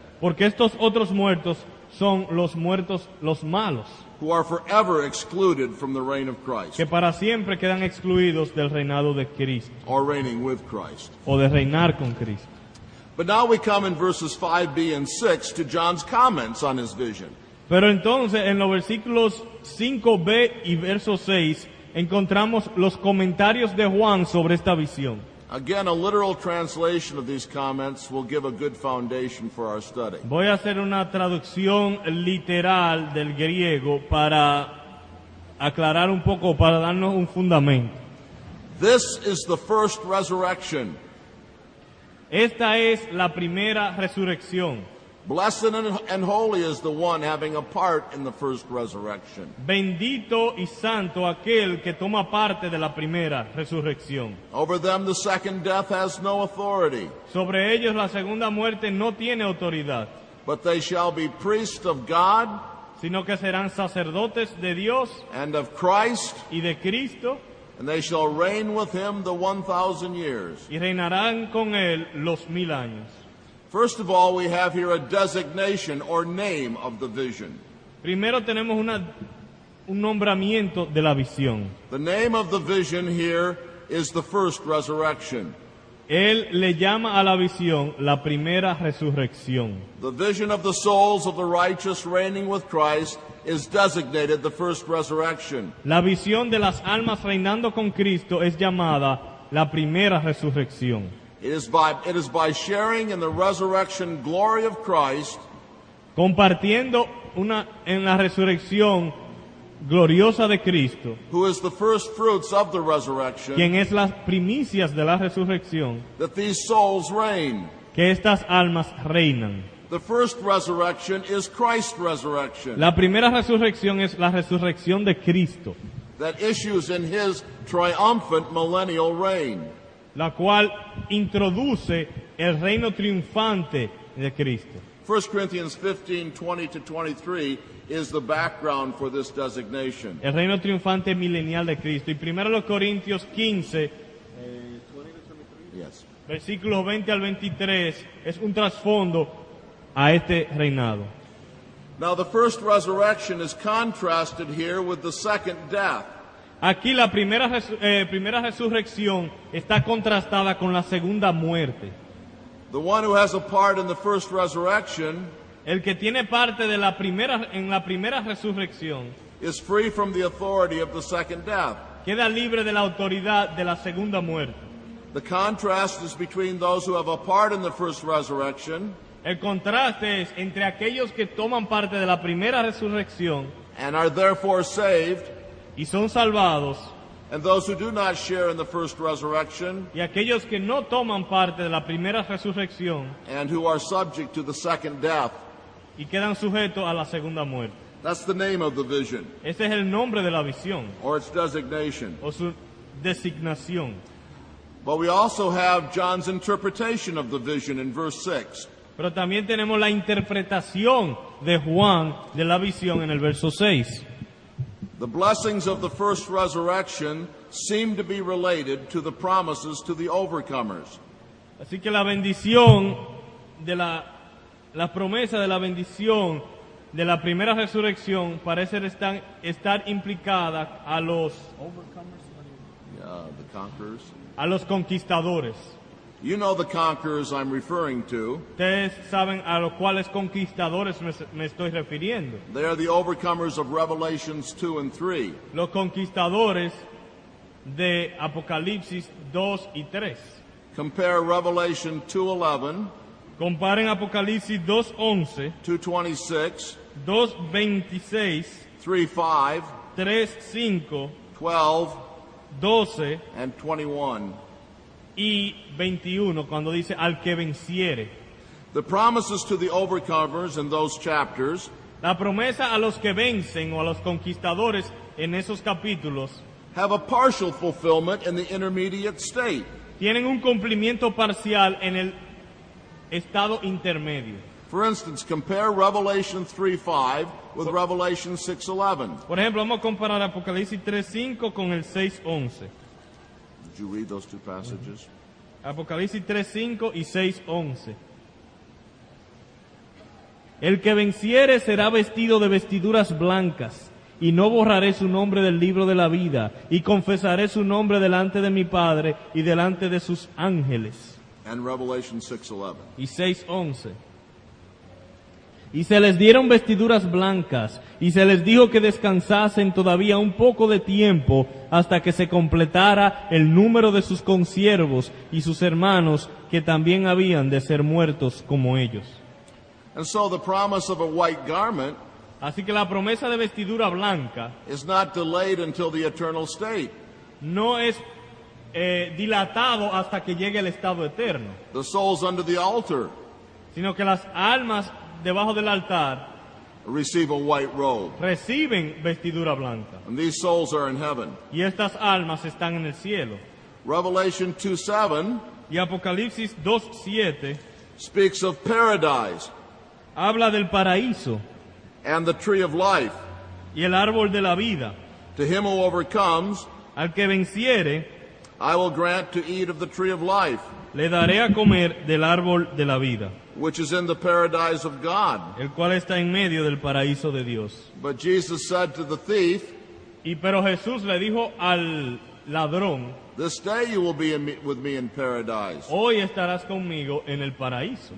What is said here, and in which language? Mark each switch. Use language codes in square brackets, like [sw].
[es] Porque estos otros muertos son los muertos, los malos, [en] who are forever excluded from the reign of Christ, [es] que para siempre quedan excluidos del reinado de Cristo [en] or reigning with Christ. [es] o de reinar con Cristo. [en] But now we come in verses 5b and 6 to John's comments on his vision. [es] Pero entonces en los versículos 5b y verso 6 encontramos los comentarios de Juan sobre esta visión. [en] Again, a literal translation of these comments will give a good foundation for our study. [es] Voy a hacer una traducción literal del griego para aclarar un poco, para darnos un fundamento. [en] This is the first resurrection. [es] Esta es la primera resurrección. [en] Blessed and holy is the one having a part in the first resurrection. [es] Bendito y santo aquel que toma parte de la primera resurrección. [en] Over them the second death has no authority, [es] Sobre ellos la segunda muerte no tiene autoridad, [en] but they shall be priests of God [es] sino que serán sacerdotes de Dios [en] and of Christ, [es] y de Cristo, [en] and they shall reign with him the 1,000 years. [es] y reinarán con él los 1000 años. [en] First of all, we have here a designation or name of the vision. [es] Primero tenemos un nombramiento de la visión. [en] The name of the vision here is the first resurrection. [es] Él le llama a la visión la primera resurrección. [en] The vision of the souls of the righteous reigning with Christ is designated the first resurrection. [es] La visión de las almas reinando con Cristo es llamada la primera resurrección. [en] It is by sharing in the resurrection glory of Christ [es] Compartiendo en la resurrección gloriosa de Cristo, [en] who is the first fruits of the resurrection, [es] quien es las primicias de la resurrección, [en] that these souls reign. [es] que estas almas reinan. [en] The first resurrection is Christ's resurrection [es] La primera resurrección es la resurrección de Cristo, [en] that issues in his triumphant millennial reign. [es] la cual introduce el reino triunfante de Cristo. [en] 1 Corinthians 15:20-23 is the background for this designation. [es] El reino triunfante milenial de Cristo. Y 1 Corintios 15, [en] Yes. [es] versículos 20 al 23, es un trasfondo a este reinado. [en] Now the first resurrection is contrasted here with the second death. [es] Aquí la primera resurrección está contrastada con la segunda muerte. [en] The one who has a part in the first resurrection [es] El que tiene parte de en la primera resurrección [en] is free from the authority of the second death. [es] queda libre de la autoridad de la segunda muerte. [en] The contrast is between those who have a part in the first resurrection [es] El contraste es entre aquellos que toman parte de la primera resurrección [en] and are therefore saved, [es] y son salvados, [en] and those who do not share in the first resurrection [es] y aquellos que no toman parte de la primera resurrección [en] and who are subject to the second death. [es] y quedan sujetos a la segunda muerte. [en] That's the name of the vision, [es] Ese es el nombre de la visión [en] or its designation. [es] o su designación. [en] But we also have John's interpretation of the vision in verse 6. [es] Pero también tenemos la interpretación de Juan de la visión en el verso 6. [en] The blessings of the first resurrection seem to be related to the promises to the overcomers. [es] Así que la bendición de la promesa de la bendición de la primera resurrección parece estar implicada a los [en] The conquerors. [es] a los conquistadores. [en] You know the conquerors I'm referring to. [es] Ustedes saben a los cuales conquistadores me estoy refiriendo. [en] They are the overcomers of Revelations 2 and 3. [es] Los conquistadores de Apocalipsis 2 y 3. [en] Compare Revelation 2:11, [es] Comparen Apocalipsis 2:11, [en] 2:26, [es] 2:26, [en] 3:5, [es] 3:5, [en] 12, [es] 12 [en] and 21. [es] y 21, cuando dice al que venciere. [en] The promises to the overcomers in those chapters [es] La promesa a los que vencen o a los conquistadores en esos capítulos [en] have a partial fulfillment in the intermediate state. [es] tienen un cumplimiento parcial en el estado intermedio. [en] For instance, compare Revelation 3:5 with Revelation 6:11. [es] Por ejemplo, vamos a comparar Apocalipsis 3:5 con el 6:11. [en] Did you read those two passages? [es] Apocalipsis 3:5 y 6:11. El que venciere será vestido de vestiduras blancas, y no borraré su nombre del libro de la vida, y confesaré su nombre delante de mi Padre y delante de sus ángeles. [en] And Revelation 6:11. [es] Y 6:11. Y se les dieron vestiduras blancas, y se les dijo que descansasen todavía un poco de tiempo hasta que se completara el número de sus consiervos y sus hermanos que también habían de ser muertos como ellos. [en] And so the promise of a white garment [es] Así que la promesa de vestidura blanca [en] is not delayed until the eternal state. [es] no es dilatado hasta que llegue el estado eterno, [en] The souls under the altar [es] sino que las almas debajo del altar [en] receive a white robe, [es] reciben vestidura blanca, [en] and these souls are in heaven. [es] y estas almas están en el cielo. [en] Revelation 2:7 [es] Y Apocalipsis 2:7 [en] speaks of paradise [es] habla del paraíso [en] and the tree of life. [es] y el árbol de la vida. [en] To him who overcomes, [es] Al que venciere, [en] I will grant to eat of the tree of life, [es] le daré a comer del árbol de la vida, [en] which is in the paradise of God. [es] el cual está en medio del paraíso de Dios. [en] But Jesus said to the thief, [es] Pero Jesús le dijo al ladrón, [en] this day you will be with me in paradise. [es] hoy estarás conmigo en el paraíso.